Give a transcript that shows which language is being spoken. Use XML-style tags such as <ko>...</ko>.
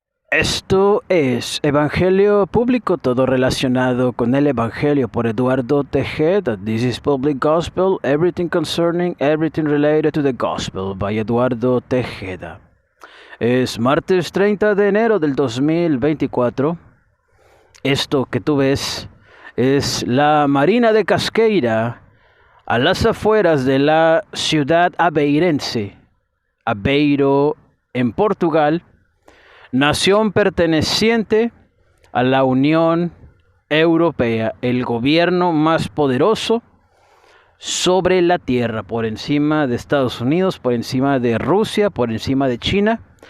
<es>Esto es Evangelio Público, todo relacionado con el Evangelio por Eduardo Tejeda.</es> <en>This is Public Gospel, everything concerning, everything related to the Gospel by Eduardo Tejeda.</en> <es>Es martes 30 de enero del 2024. Esto que tú ves es la Marina de Casqueira, a las afueras de la ciudad abeirense, Aveiro, en Portugal, nación perteneciente a la Unión Europea, el gobierno más poderoso sobre la tierra, por encima de Estados Unidos, por encima de Rusia, por encima de China.</es>